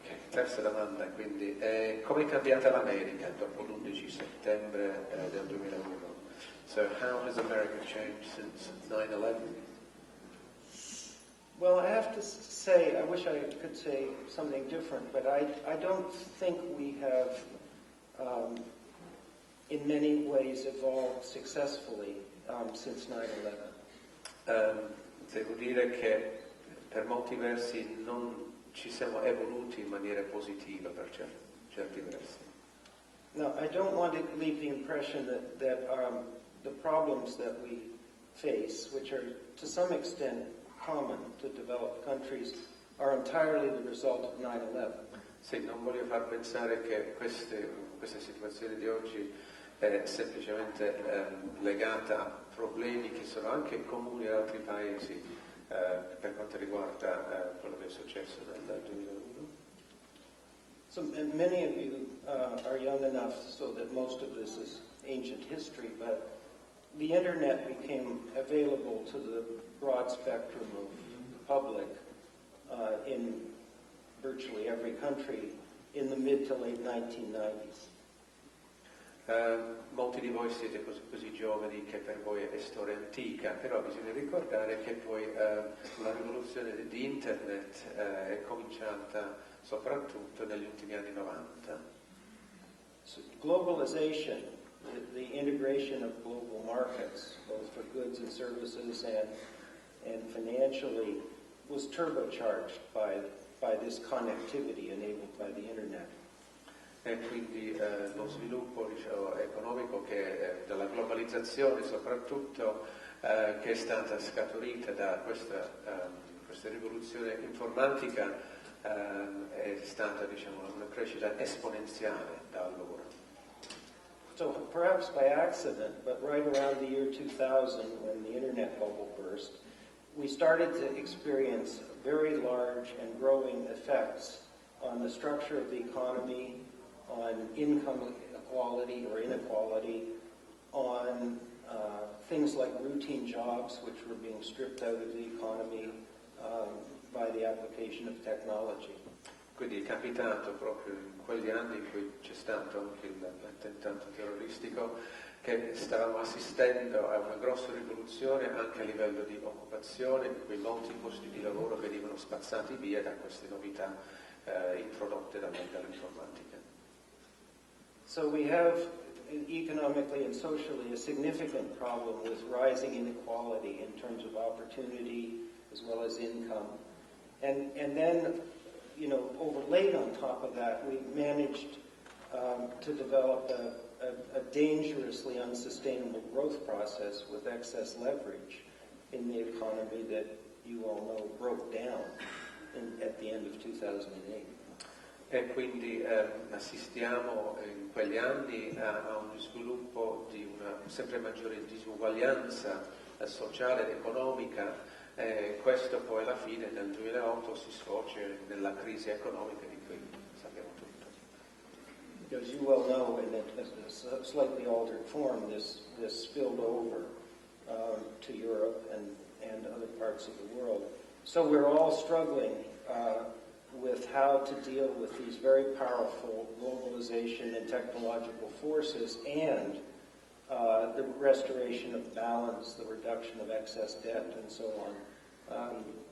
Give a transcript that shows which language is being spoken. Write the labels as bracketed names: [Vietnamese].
[Italian] Terza domanda, quindi, come è cambiata l'America dopo l'11 settembre del 2001? [English] So how has America changed since 9/11? Well, I have to say, I wish I could say something different, but I don't think we have, in many ways, evolved successfully since 9/11. [Italian] Devo dire che per molti versi non ci siamo evoluti in maniera positiva per certi versi. [English] Now, I don't want to leave the impression that the problems that we face, which are to some extent common to developed countries, are entirely the result of 9/11. [Italian] Sì, non voglio far pensare che questa situazione di oggi è semplicemente legata a problemi che sono anche comuni ad altri paesi per quanto riguarda quello che è successo nel 2001. [English] So many of you are young enough so that most of this is ancient history, but the internet became available to the broad spectrum of the public in virtually every country in the mid to late 1990s. [Italian] Molti di voi siete così giovani che per voi è storia antica, però bisogna ricordare che poi la rivoluzione di internet è cominciata soprattutto negli ultimi anni 90. [English] So globalization, the integration of global markets, both for goods and services and financially, was turbocharged by this connectivity enabled by the internet. [Italian] E quindi lo sviluppo economico della globalizzazione soprattutto che è stata scaturita da questa rivoluzione informatica è stata una crescita esponenziale da allora. [English] So perhaps by accident, but right around the year 2000 when the internet bubble burst, we started to experience very large and growing effects on the structure of the economy, on income equality or inequality, on things like routine jobs which were being stripped out of the economy by the application of technology. [Italian] Quindi è capitato proprio in quegli anni in cui c'è stato anche l'attentato terroristico che stavamo assistendo a una grossa rivoluzione anche a livello di occupazione, in cui molti posti di lavoro venivano spazzati via da queste novità introdotte dall'informatica. [English] So we have, economically and socially, a significant problem with rising inequality in terms of opportunity as well as income. And then, overlaid on top of that, we managed to develop a dangerously unsustainable growth process with excess leverage in the economy that you all know broke down at the end of 2008. [Italian] E quindi assistiamo in quegli anni a uno sviluppo di una sempre maggiore disuguaglianza sociale ed economica, e questo poi alla fine nel 2008 si sfocia nella crisi economica di cui sappiamo tutto. [English] As you well know, in a slightly altered form, this spilled over to Europe and other parts of the world. So we're all struggling with how to deal with these very powerful globalization and technological forces and the restoration of balance, the reduction of excess debt, and so on.